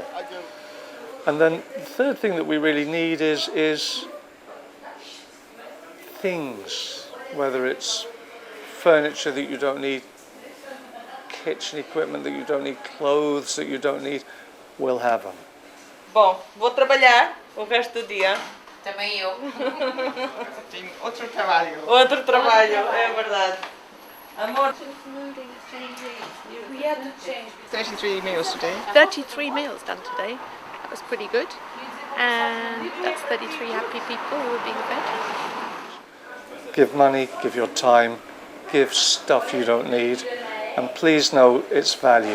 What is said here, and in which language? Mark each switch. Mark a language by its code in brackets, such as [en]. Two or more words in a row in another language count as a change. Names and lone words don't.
[en] And then the third thing that we really need is things, whether it's furniture that you don't need, kitchen equipment that you don't need, clothes that you don't need, we'll have them. [pt] Bom, vou trabalhar o resto do dia. Também eu. [es] Tengo otro trabajo. [pt] Outro trabalho, é verdade. Amor. [en] We had to change. 33 meals today. 33 meals done today. That was pretty good. And that's 33 happy people who are being fed. Give money, give your time, give stuff you don't need, and please know it's valued.